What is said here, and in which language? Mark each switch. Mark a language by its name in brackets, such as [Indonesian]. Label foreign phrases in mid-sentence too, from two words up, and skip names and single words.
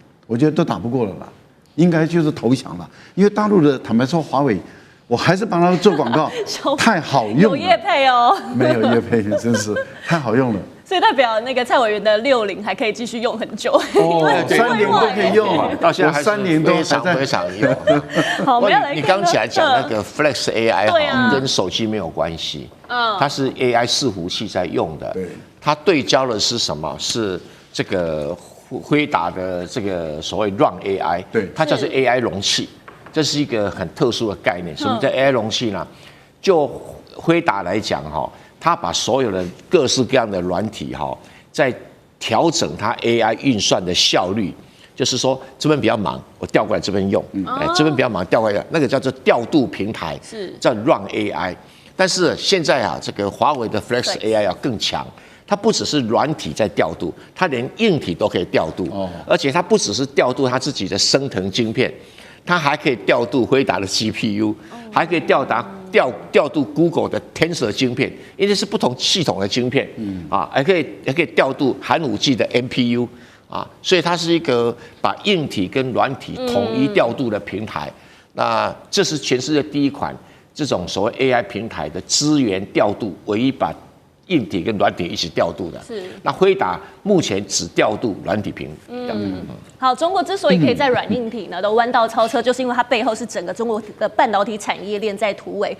[Chinese] 我覺得都打不過了啦，應該就是投降了。因為大陸的坦白說，華為，我還是幫他們做廣告，太好用了。有業配哦，沒有業配，真是太好用了。所以代表那個蔡委員的60還可以繼續用很久。哦，30都可以用，到現在還30都非常用。好，我們要来看。你剛起來講那個 Flex AI 哈，跟手機沒有關係，它是 AI 伺服器在用的。它對焦的是什麼？是這個輝達的這個所謂 Run AI， 它叫做 AI 容器。這是一個很特殊的概念。什麼叫 AI 容器呢？就輝達來講哈，它把所有的各式各樣的軟體哈，在調整它 AI 運算的效率。就是說這邊比較忙，我調過來這邊用；這邊比較忙，調過來用。那個叫做調度平台，叫 Run AI。但是現在啊，這個華為的 Flex AI 要更強。它不只是軟體在調度，它連硬體都可以調度。而且它不只是調度它自己的升騰晶片。它還可以調度輝達的 GPU， 還可以調度 Google 的 Tensor 晶片，因為是不同系統的晶片，還可以調度寒武紀的 NPU， 所以它是一個把硬體跟軟體統一調度的平台。那這是全世界第一款這種所謂 AI 平台的資源調度，唯一把硬體跟軟體一起調度的。那輝達目前只調度軟體平。好，中國之所以可以在軟硬體呢都彎道超車，就是因為它背後是整個中國的半導體產業鏈在突圍。